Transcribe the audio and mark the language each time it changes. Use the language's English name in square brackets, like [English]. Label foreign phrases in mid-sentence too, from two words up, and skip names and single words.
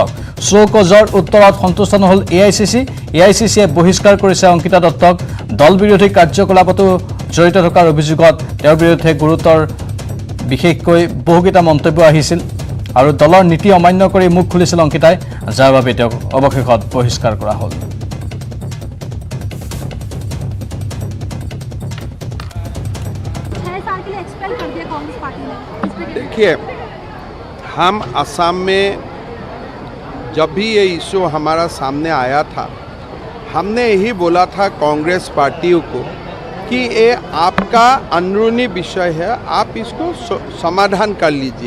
[Assamese] চৌকজৰ উত্তৰত সন্তুষ্ট নহল এআইচিচিয়ে বহিষ্কাৰ কৰিছে অংকিতা দত্তক। দল বিৰোধী কাৰ্যকলাপতো জড়িত থকাৰ অভিযোগত তেওঁৰ বিৰুদ্ধে গুৰুতৰ বিশেষকৈ বহুকেইটা মন্তব্য আহিছিল আৰু দলৰ নীতি অমান্য কৰি মুখ খুলিছিল অংকিতাই, যাৰ বাবে তেওঁক অৱশেষত বহিষ্কাৰ কৰা হ'ল। [Hindi] देखिए, हम असम में जब भी ये इशू हमारा सामने आया था, हमने यही बोला था कांग्रेस पार्टियों को कि ये आपका अंदरूनी विषय है, आप इसको समाधान कर लीजिए।